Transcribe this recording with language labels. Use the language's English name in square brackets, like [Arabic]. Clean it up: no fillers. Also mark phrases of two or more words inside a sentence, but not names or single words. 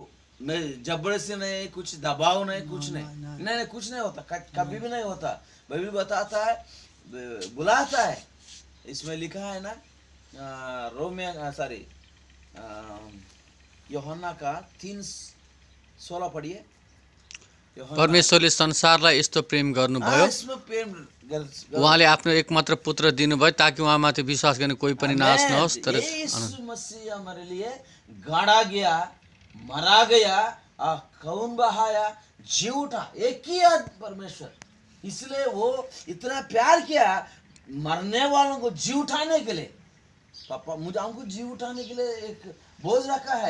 [Hindi] मैं जबरदस्ती नहीं, कुछ दबाव नहीं, कुछ नहीं, कुछ नहीं होता, कभी भी नहीं होता। बाइबल बताता है, बुलाता है। इसमें लिखा है ना यूहन्ना का 3:16 पढ़िए। [Nepali] परमेश्वरले संसारलाई यस्तो प्रेम गर्नुभयो, उहाँले आफ्नो एकमात्र पुत्र दिनुभयो ताकि उहाँमाथि विश्वास गर्ने कोही पनि नाश नहोस् तर [Hindi] यीशु मसीह हमारे लिए गाड़ा गया, मरा गया, खून बहाया, जी उठा। एक ही परमेश्वर, इसलिए वो इतना प्यार किया मरने वालों को जी उठाने के लिए। पापा मुझे हमको जी उठाने के लिए एक बोझ रखा है।